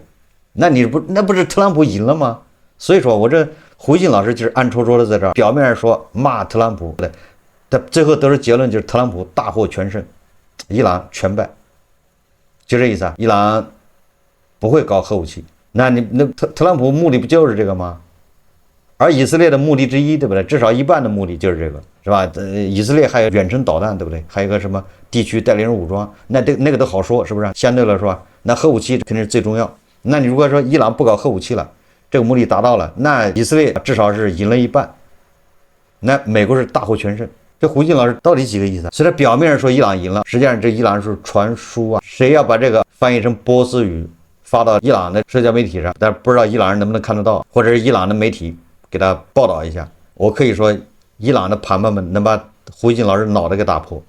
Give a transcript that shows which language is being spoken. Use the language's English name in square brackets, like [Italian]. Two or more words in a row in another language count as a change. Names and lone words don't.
[Chinese] 那不是特朗普贏了嗎？所以說我這胡錫進老師就是暗戳戳的在這兒，表面上說罵特朗普，但最後得出結論就是特朗普大獲全勝，伊朗全敗，就這意思啊。伊朗不會搞核武器，那特朗普目的不就是這個嗎？而以色列的目的之一，對不對？至少一半的目的就是這個，是吧？以色列還有遠程導彈，對不對？還有一個什麼地區代理人武裝，那個都好說，是不是？相对来說，那核武器肯定是最重要。那你如果說伊朗不搞核武器了，這個目的達到了，那以色列至少是贏了一半，那美國是大獲全勝。這胡錫進老師到底幾個意思？雖然表面上說伊朗贏了，實際上這伊朗是傳輸啊，誰要把這個翻譯成波斯語發到伊朗的社交媒體上，但不知道伊朗人能不能看得到，或者是伊朗的媒體給他報道一下。我可以說伊朗的盤判们能把胡錫進老師腦袋給打破。